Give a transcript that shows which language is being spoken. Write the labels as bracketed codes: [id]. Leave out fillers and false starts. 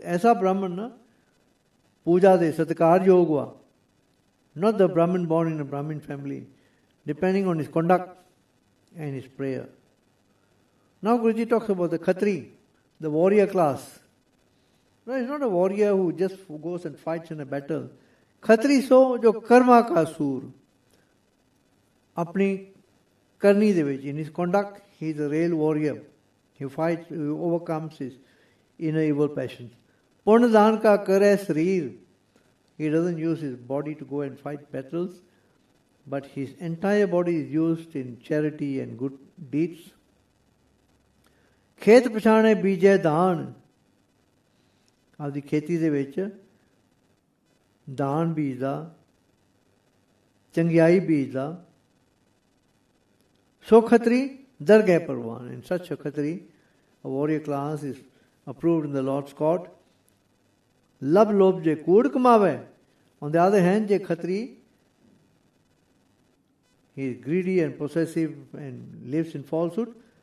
[pa] ऐसा ब्राह्मण ना पूजा दे सत्कार योग हुआ. [en] Not the Brahmin born in a Brahmin family, depending on his conduct and his prayer. Now Guruji talks about the Khatri, the warrior class. No, he's not a warrior who just goes and fights in a battle. [pa] Khatri so jo karma ka sur. Apni karni de vich, [en] in his conduct, he is a real warrior. He fights, he overcomes his inner evil passions. [pa] Purnadhan ka kare sareer. [en] He doesn't use his body to go and fight battles, but his entire body is used in charity and good deeds. [pa] Khet pachane bijay daan. ਆਪਦੀ ਖੇਤੀ ਦੇ ਵਿੱਚ ਦਾਨ ਬੀਜਦਾ, ਚੰਗਿਆਈ ਬੀਜਦਾ. ਸੋ ਖੱਤਰੀ ਦਰਗਹਿ ਪ੍ਰਵਾਨ. [en] In such a khatri, a warrior class is approved in the Lord's court. [pa] Lab lob je kood kamawe. [en] On the other hand, [pa] je khatri, [en] he is greedy and possessive and lives in falsehood.